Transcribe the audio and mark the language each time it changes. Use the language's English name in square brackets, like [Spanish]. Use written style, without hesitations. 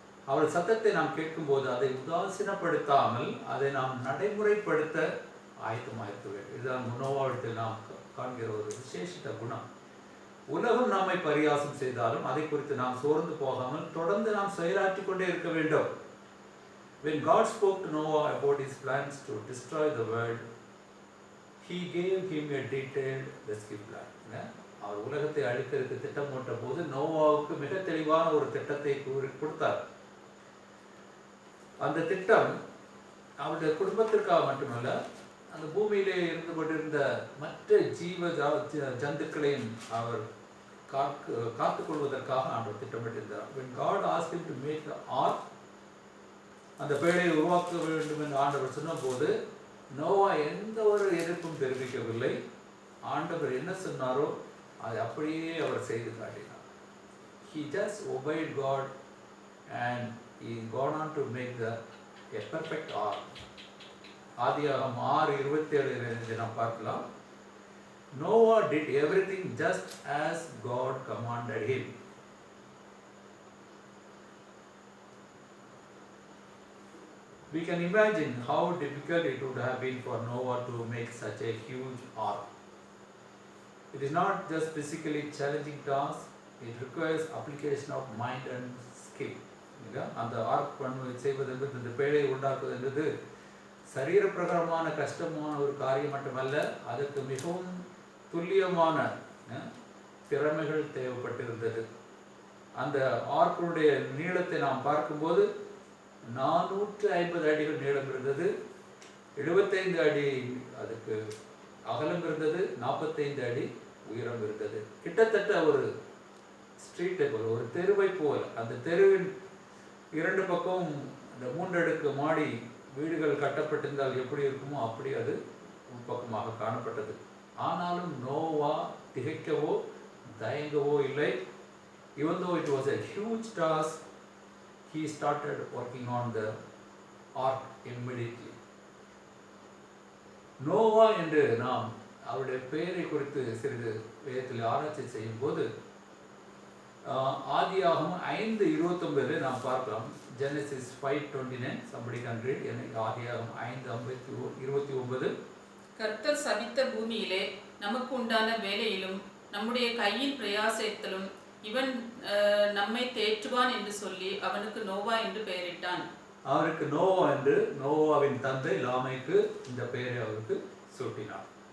[Tamil] அவர் சத்தத்தை நாம் கேட்கும்போது அதை உதாசீனப்படுத்தாமல் அதை நாம் நடைமுறைப்படுத்த ஆயத்தமாயிருக்க வேண்டும். இதுதான் நோவாவிடத்தில் நாம் காண்கிற ஒரு விசேஷித்த குணம். உலகம் நம்மை பரியாசம் செய்தாலும் அதை குறித்து நாம் சோர்ந்து போகாமல் தொடர்ந்து நாம் செயலாற்றிக் கொண்டே இருக்க வேண்டும். [English] When God spoke to Noah about his plans to destroy the world, he gave him a detailed rescue plan. [Tamil] அவர் உலகத்தை அழிக்கிறதுக்கு திட்டம் போட்ட போது நோவாவுக்கு மிக தெளிவான ஒரு திட்டத்தை கொடுத்தார். அந்த திட்டம் அவருடைய குடும்பத்திற்காக மட்டுமல்ல, அந்த பூமியிலே இருந்து கொண்டிருந்த மற்ற ஜீவ ஜந்துக்களையும் அவர் காத்துக் கொள்வதற்காக ஆண்டவர் திட்டமிட்டிருந்தார். [English] When God asked him to make the ark, [Tamil] அந்த பேழையை உருவாக்க வேண்டும் என்று ஆண்டவர் சொன்னபோது நோவா எந்த ஒரு எதிர்ப்பும் தெரிவிக்கவில்லை. ஆண்டவர் என்ன சொன்னாரோ அதை அப்படியே அவர் செய்து காட்டினார். [English] He just obeyed God and he gone on to make a perfect ark. [Tamil] ஆதியாகமம் 6:27 நாம் பார்க்கலாம். [English] Noah did everything just as God commanded him. We can imagine how difficult it would have been for Noah to make such a huge ark. It is not just physically challenging task, it requires application of mind and skill. [Tamil] அந்த arc செய்வது என்பது, இந்த பேழையை உண்டாக்குவது என்பது சரீர பிரகாரமான கஷ்டமான ஒரு காரியம் மட்டுமல்ல, அதற்கு மிகவும் துல்லியமான திறமைகள் தேவைப்பட்டிருந்தது. அந்த ஆர்க்குடைய நீளத்தை நாம் பார்க்கும்போது 450 அடிகள் நீளம் இருந்தது, 75 அடி அதுக்கு அகலம் இருந்தது, 45 அடி உயரம் இருந்தது. கிட்டத்தட்ட ஒரு ஸ்ட்ரீட்டை போல, ஒரு தெருவை போல, அந்த தெருவின் 2 பக்கமும் அந்த 3 அடுக்கு மாடி வீடுகள் கட்டப்பட்டிருந்தால் எப்படி இருக்குமோ அப்படி அது உள்பக்கமாக காணப்பட்டது. ஆனாலும் நோவா திகைக்கவோ தயங்கவோ இல்லை. [English] Even though it was a huge task, he started working on the ark immediately. [Tamil] Noah என்று நாம் அவருடைய பெயரை குறித்து சிறிது வேதத்தில் ஆராய்ச்சி செய்யும் போது ஆதியாகமம் 5:29 நாம் பார்க்கலாம். [English] Genesis 5:29, somebody can read. [Tamil] ஆதியாகமம் 5:29. கர்த்தர் சபித்த பூமியிலே நமக்கு உண்டான வேலையிலும் நம்முடைய கையின் பிரயாசத்திலும் இவன் நம்மை தேற்றுவான் என்று சொல்லி அவனுக்கு நோவா என்று பெயரிட்டான். அவருக்கு நோவா என்று நோவாவின் தந்தை லாமைக்கு இந்த பெயரை அவருக்கு சூட்டினார்.